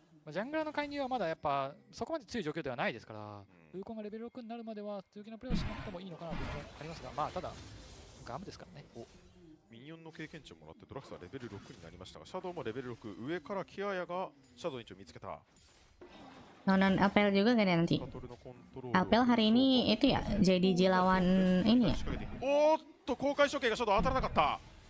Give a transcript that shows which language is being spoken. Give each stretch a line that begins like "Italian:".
Japanese: ジャングラーの介入はまだやっぱそこまで強い状況ではないですから、ウーコンがレベル6になるまでは強気なプレーをしなくてもいいのかなというのがありますが、ただガムですからね。ミニオンの経験値をもらってドラクサーレベル6になりましたが、シャドウもレベル6、上からキアヤがシャドウに見つけた。
Indonesian: Nonton Apel juga kan ya nanti? Apel hari ini itu ya JDG lawan ini ya?
Japanese: おっと公開処刑がシャドウ当たらなかった。